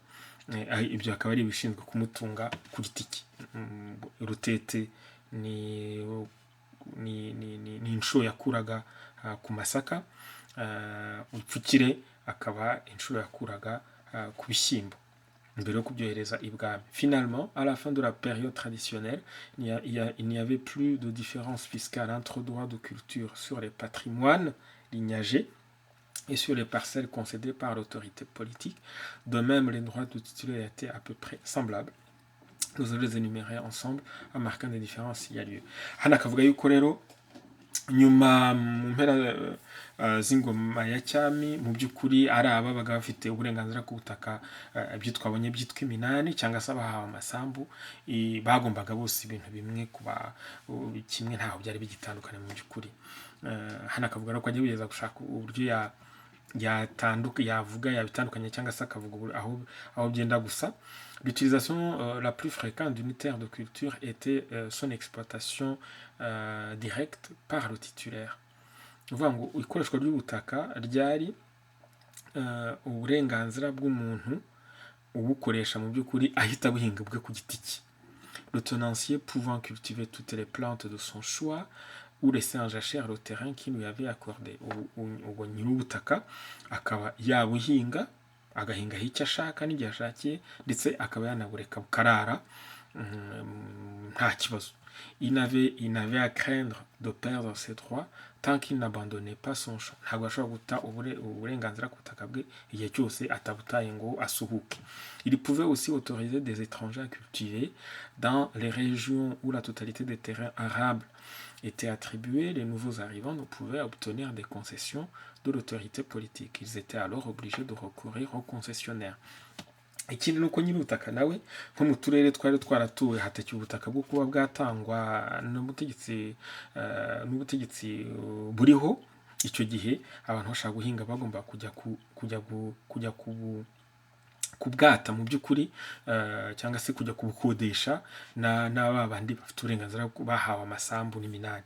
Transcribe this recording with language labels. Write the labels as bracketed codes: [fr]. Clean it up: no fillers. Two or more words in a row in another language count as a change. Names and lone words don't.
[rw] Ibyo akaba ari ibishinzwe kumutunga ku giti cye. Urutete ni inshuro yakuraga ku masaka, upfukire akaba inshuro yakuraga ku bishyimbo mbere yo kubyohereza ibwami. [fr] Finalement, à la fin de la période traditionnelle, il n'y avait plus de différence fiscale entre droits de culture sur les patrimoines lignagés et sur les parcelles concédées par l'autorité politique. De même, les droits de titulaire étaient à peu près semblables. Nous allons les énumérer ensemble en marquant des différences s'il y a lieu. [rw] Hano akavuga yuko rero nyuma mu mpera z'ingoma ya cyami mu by'ukuri ari ababaga bafite uburenganzira ku butaka ibyo twabonye byitwa iminani cyangwa se abahawe amasambu, bagombaga bose ibintu bimwe kuba kimwe, ntaho byari bigitandukanye mu by'ukuri. Hano akavuga ko agiye kugeza gushaka uburyo yavuga yabitandukanye cyangwa se akavuga aho byenda gusa. [fr] L'utilisation la plus fréquente d'une terre de culture était son exploitation directe par le titulaire. [rw] Uvuga ngo ikoreshwa ry'ubutaka ryari uburenganzira bw'umuntu ubukoresha mu by'ukuri ahita buhinga bwe ku giti cye. [fr] Le tenancier pouvant cultiver toutes les plantes de son choix ou laisser en jachère le terrain qui lui avait accordé. [rw] Ubwo nyir'ubutaka akaba yabuhinga agahinga icyo ashaka n'igihe ashakiye, ndetse akaba yanabureka bukarara nta kibazo. [fr] Il n'avait à craindre de perdre ses droits tant qu'il n'abandonnait pas son champ. [rw] Ntabwo ashobora guta uburenganzira ku butaka bwe igihe cyose atabutaye ngo asuhuke. [fr] Il pouvait aussi autoriser des étrangers à cultiver dans les régions où la totalité des terrains arables étaient attribués. Les nouveaux arrivants ne pouvaient obtenir des concessions de l'autorité politique. Ils étaient alors obligés de recourir aux concessionnaires. [rw] Ikindi nuko nyir'ubutaka nawe nko mu turere twari twaratuwe hatakiye ubutaka bwo kuba bwatangwa n'ubutegetsi buriho, icyo gihe abantu bashaka guhinga bagomba kujya kubwata mu by'ukuri cyangwa se kujya kubukodesha n'aba bandi bafite uburenganzira bahawe amasambu n'iminani.